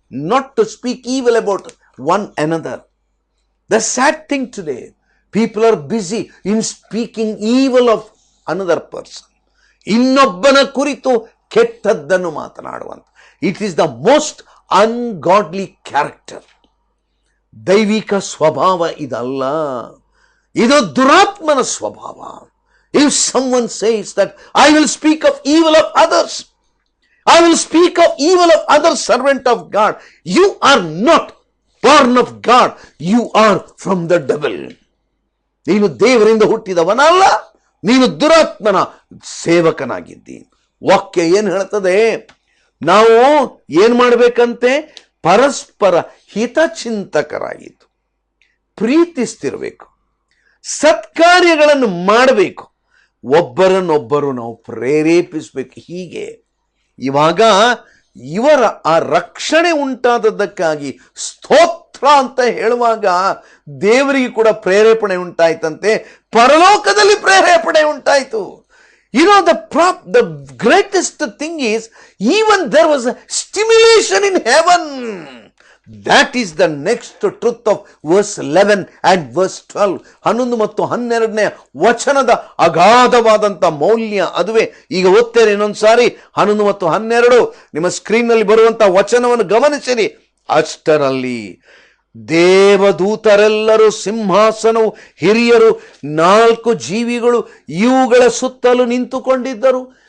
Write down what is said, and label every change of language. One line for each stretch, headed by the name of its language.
English: Not to speak evil about one another. The sad thing today, people are busy in speaking evil of another person.
Kannada: ಇನ್ನೊಬ್ಬನ ಕುರಿತು ಕೆಟ್ಟದ್ದನ್ನು ಮಾತನಾಡುವಂತ.
English: It is the most ungodly character.
Kannada: ದೈವಿಕ ಸ್ವಭಾವ ಇದಲ್ಲ, ಇದು ದುರಾತ್ಮನ ಸ್ವಭಾವ.
English: If someone says that I will speak of evil of others, I will speak of evil of other servant of God, you are not born of God, you are from the devil.
Kannada: ನೀನು ದೇವರಿಂದ ಹುಟ್ಟಿದವನಲ್ಲ, ನೀನು ದುರಾತ್ಮನ ಸೇವಕನಾಗಿದ್ದಿ. ವಾಕ್ಯ ಏನು ಹೇಳ್ತದೆ? ನಾವು ಏನ್ ಮಾಡಬೇಕಂತೆ? ಪರಸ್ಪರ ಹಿತಚಿಂತಕರಾಗಿದ್ದು ಪ್ರೀತಿಸ್ತಿರ್ಬೇಕು, ಸತ್ಕಾರ್ಯಗಳನ್ನು ಮಾಡಬೇಕು, ಒಬ್ಬರನ್ನೊಬ್ಬರು ನಾವು ಪ್ರೇರೇಪಿಸಬೇಕು. ಹೀಗೆ ಇವಾಗ ಇವರ ಆ ರಕ್ಷಣೆ ಉಂಟಾದದ್ದಕ್ಕಾಗಿ ಸ್ತೋತ್ರ ಅಂತ ಹೇಳುವಾಗ ದೇವರಿಗೆ ಕೂಡ ಪ್ರೇರೇಪಣೆ ಉಂಟಾಯ್ತಂತೆ, ಪರಲೋಕದಲ್ಲಿ ಪ್ರೇರೇಪಣೆ ಉಂಟಾಯ್ತು.
English: You know, the greatest thing is, even there was a stimulation in heaven. That is the next truth of verse 11 and verse 12.
Kannada: 11 ಮತ್ತು 12ನೇ ವಚನದ ಅಗಾಧವಾದಂಥ ಮೌಲ್ಯ ಅದುವೇ. ಈಗ ಓದ್ತೇನೆ ಇನ್ನೊಂದು ಸಾರಿ 11 ಮತ್ತು 12 ನಿಮ್ಮ ಸ್ಕ್ರೀನ್ನಲ್ಲಿ ಬರುವಂಥ ವಚನವನ್ನು ಗಮನಿಸಿರಿ. ಅಷ್ಟರಲ್ಲಿ ದೇವದೂತರೆಲ್ಲರೂ, ಸಿಂಹಾಸನವು, ಹಿರಿಯರು, 4 ಜೀವಿಗಳು ಇವುಗಳ ಸುತ್ತಲೂ ನಿಂತುಕೊಂಡಿದ್ದರು.